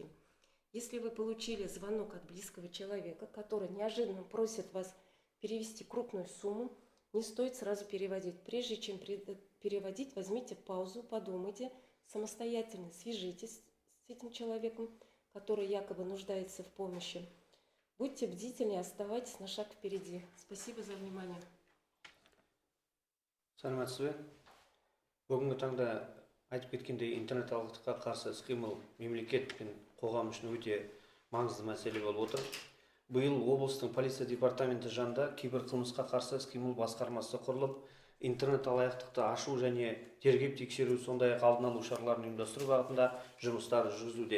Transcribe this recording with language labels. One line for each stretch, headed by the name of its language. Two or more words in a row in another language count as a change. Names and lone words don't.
Russian: Если вы получили звонок от близкого человека, который неожиданно просит вас перевести крупную сумму, не стоит сразу переводить. Прежде чем переводить, возьмите паузу, подумайте, самостоятельно свяжитесь с этим человеком, который якобы нуждается в помощи. Будьте бдительны и оставайтесь на шаг впереди. Спасибо за внимание.
Kazakh: Саламатсыз бе? Бүгінгі таңда айтып кеткендей интернет алаяқтыққа қарсы іс-қимыл мемлекет пен қоғам үшін өте маңызды мәселе болып отыр. Биыл облыстың полиция департаменті жанында киберқылмысқа қарсы іс-қимыл басқармасы құрылып, интернет алаяқтықты ашу және тергеп тексеру, сондай-ақ алдын алу шараларын ұйымдастыру бағытында жұмыстар жүргізілуде.